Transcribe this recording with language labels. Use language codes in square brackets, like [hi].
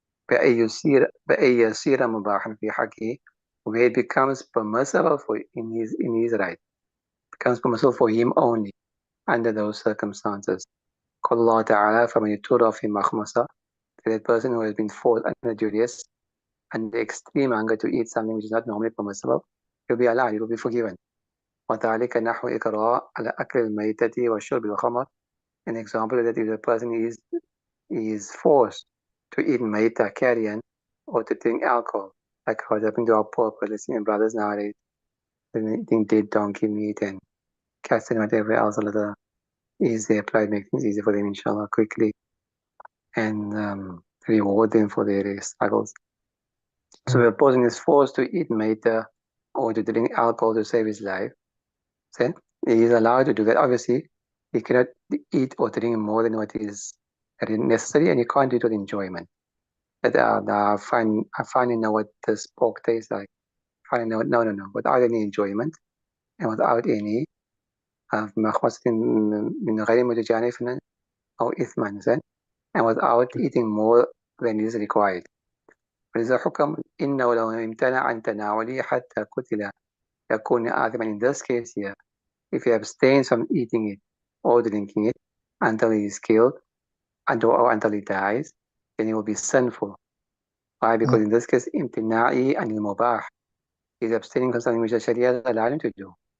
[ar] بأن يصير مباحا في حقه, [en] where it becomes permissible for in his right, becomes permissible for him only under those circumstances. [ar] قال الله تعالى فمن يضطر في مخمصة, [en] that person who has been forced under duress and the extreme hunger to eat something which is not normally permissible, he'll be allowed, he will be forgiven. [ar] وذلك نحو إكراه على أكل الميتة وشرب الخمر. [en] An example is that if the person is forced to eat maita, carrion, or to drink alcohol, like what's happening to our poor Palestinian brothers nowadays, they're eating dead donkey meat and cats and whatever else, Allah easy apply, make things easy for them, inshallah, quickly, and reward them for their struggles. So if a person is forced to eat maita or to drink alcohol to save his life, then he is allowed to do that. Obviously, he cannot eat or drink more than what is necessary, and you can't do it with enjoyment. But I finally know what this pork tastes like. No, without any enjoyment and without any [ar] مخمصة من غير متجانف أو إثما, [en] and without eating more than is required. [ar] فلذا حكم إنه لو امتنع عن تناوله حتى قتل يكون آثما. [en] In this case here, if he abstains from eating it or drinking it until he is killed, or until he dies, then he will be sinful. Why? Because in this case, [ar] imtina'i anil mubah, [en] he's abstaining from something which the Sharia has allowed him to do.